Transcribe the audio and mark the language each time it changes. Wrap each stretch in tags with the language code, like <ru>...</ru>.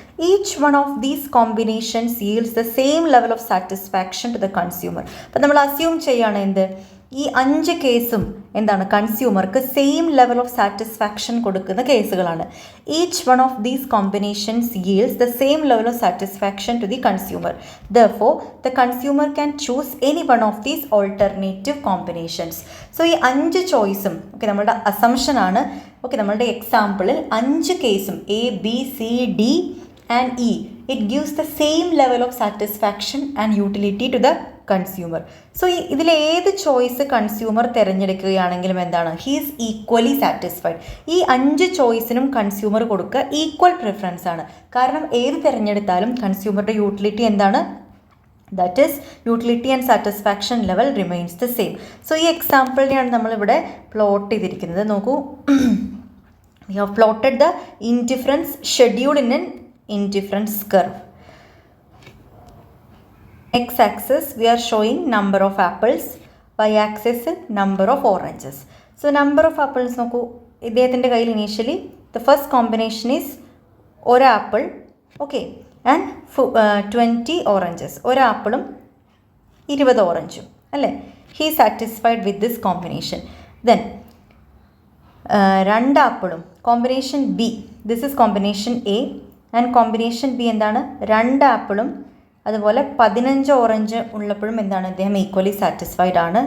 <en>Each one of these combinations yields the same level of satisfaction to the consumer.</en> <ml>അപ്പം നമ്മൾ assume ചെയ്യുകയാണ് എന്ത്, ഈ 5 കേസും എന്താണ്, കൺസ്യൂമർക്ക് സെയിം ലെവൽ ഓഫ് സാറ്റിസ്ഫാക്ഷൻ കൊടുക്കുന്ന കേസുകളാണ്.</ml> <en>Each one of these combinations yields the same level of satisfaction to the consumer. Therefore, the consumer can choose any one of these alternative combinations.</en> <ml>So ഈ 5 ചോയ്സും, okay, നമ്മളുടെ അസംഷനാണ്.</ml> <en>okay,</en> <ml>നമ്മളുടെ എക്സാമ്പിളിൽ 5 കേസും</ml> <en>A B C D and E, it gives the same level of satisfaction and utility to the consumer.</en> <ml>So ഇതിലേത് choice consumer തിരഞ്ഞെടുക്കുകയാണെങ്കിലും എന്താണ്,</ml> <en>He is equally satisfied.</en> <ml>ഈ 5 ചോയ്സിനും consumer കൊടുക്കുക equal preference ആണ്. കാരണം ഏത് തിരഞ്ഞെടുത്താലും കൺസ്യൂമറുടെ യൂട്ടിലിറ്റി എന്താണ്,</ml> <en>That is utility and satisfaction level remains the same.</en> <ml>So ഈ എക്സാമ്പിളിനെയാണ് നമ്മളിവിടെ plot ചെയ്തിരിക്കുന്നത്.</ml> <en>നോക്കൂ, we have plotted the indifference schedule in an indifference curve. X-axis we are showing number of apples, y-axis number of oranges. So number of apples നോക്കൂ,</en> <ml>ഇദ്ദേഹത്തിൻ്റെ കയ്യിൽ</ml> <en>initially the first combination is</en> <ml>ഒരു apple,</ml> <en>Okay, and 20 oranges.</en> <ml>ഒരു ആപ്പിളും 20 ഓറഞ്ചും, അല്ലേ?</ml> <en>He satisfied with this combination.</en> <ml>Then 2 ആപ്പിളും, combination B,</ml> <en>this is combination A,</en> <ml>and combination B എന്താണ്, 2 ആപ്പിളും അതുപോലെ 15 ഓറഞ്ച് ഉള്ളപ്പോഴും എന്താണ്, അദ്ദേഹം ഈക്വലി സാറ്റിസ്ഫൈഡ് ആണ്.</ml>